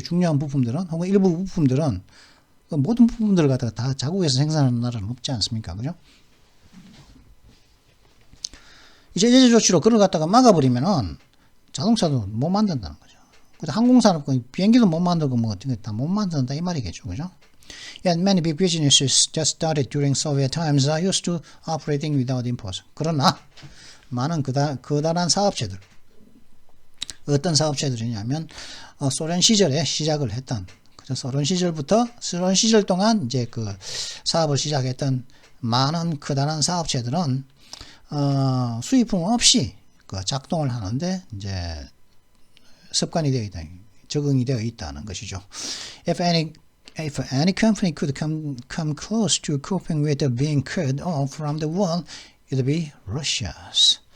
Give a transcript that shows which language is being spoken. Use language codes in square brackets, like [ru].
[ko] 중요한 부품들은 혹은 일부 부품들은 모든 부품들을 갖다가 다 자국에서 생산하는 나라는 없지 않습니까? 그죠? 이제 제재 조치로 그걸 갖다가 막아버리면은 자동차도 못 만든다는 거죠. 그래서 항공산업, 비행기도 못 만들고 다 못 만든다 이 말이겠죠. 그죠? [en] Yet many big businesses just started during Soviet times are used to operating without imports. [ko] 그러나 많은 그다란 사업체들 어떤 사업체들이냐면 소련 시절에 시작을 했던 소련 시절 동안 이제 사업을 시작했던 많은 크다란 사업체들은 수입품 없이 작동을 하는데 이제 습관이 되어 있다, 적응이 되어 있다는 것이죠. [en] If any company could come close to coping with being cut off from the world, it'd be Russia's.